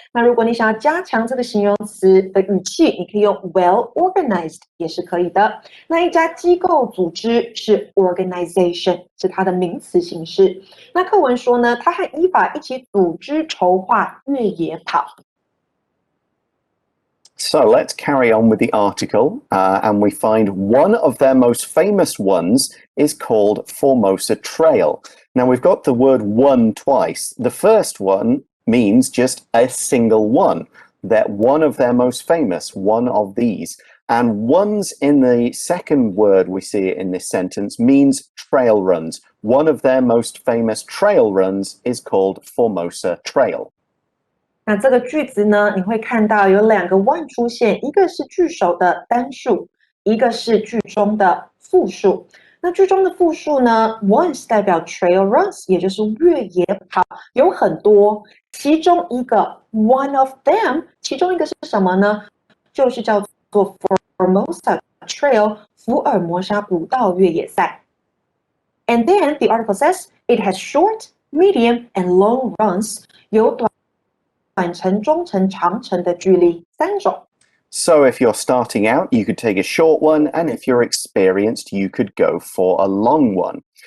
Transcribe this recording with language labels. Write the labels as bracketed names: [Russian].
[Chinese] 那如果你想要加强这个形容词的语气，你可以用 well organized 也是可以的。那一家机构组织是 organization， 是它的名词形式。那课文说呢，它和依法一起组织筹划越野跑。 [English] So let's carry on with the article, and we find one of their most famous ones is called Formosa Trail. Now we've got the word one twice. The first one means just a single one. That one of their most famous, one of these. And ones in the second word we see in this sentence means trail runs. One of their most famous trail runs is called Formosa Trail. [Chinese] 那这个句子呢，你会看到有两个 one 出现，一个是句首的单数，一个是句中的复数。那句中的复数呢 ，once 代表 trail runs， 也就是越野跑，有很多，其中一个 [English] one of them， [Chinese] 其中一个是什么呢？就是叫做 Formosa Trail 福尔摩沙步道越野赛。 [English] And then the article says it has short, medium, and long runs， [Chinese] 有短程、中程、长程的距离三种。 [English] So if you're starting out, you could take a short one, and if you're experienced, you could go for a long one.